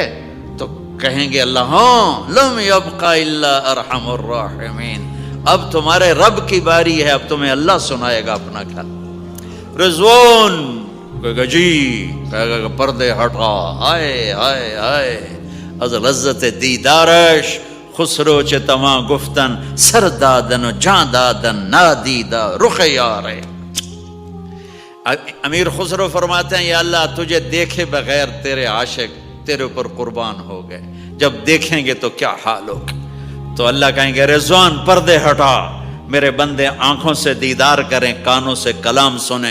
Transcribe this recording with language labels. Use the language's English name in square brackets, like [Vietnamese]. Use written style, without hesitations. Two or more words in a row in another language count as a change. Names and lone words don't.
[Urdu] تو کہیں گے اللہ ہاں [Arabic] لم یبقى الا ارحم الراحمین. [Urdu] اب تمہارے رب کی باری ہے، اب تمہیں اللہ سنائے گا اپنا کلام. رضوان کہے گا جی، کہے گا پردے ہٹا، ہائے ہائے ہائے [Persian] از لذت دیدارش خسرو چ تمام گفتن سر دادن و جان دادن نادیدہ رخ یارے. [Urdu] امیر خسرو فرماتے ہیں یا اللہ تجھے دیکھے بغیر تیرے عاشق تیرے اوپر قربان ہو گئے، جب دیکھیں گے تو کیا حال ہوگا. تو اللہ کہیں گے رضوان پردے ہٹا، میرے بندے آنکھوں سے دیدار کریں، کانوں سے کلام سنیں.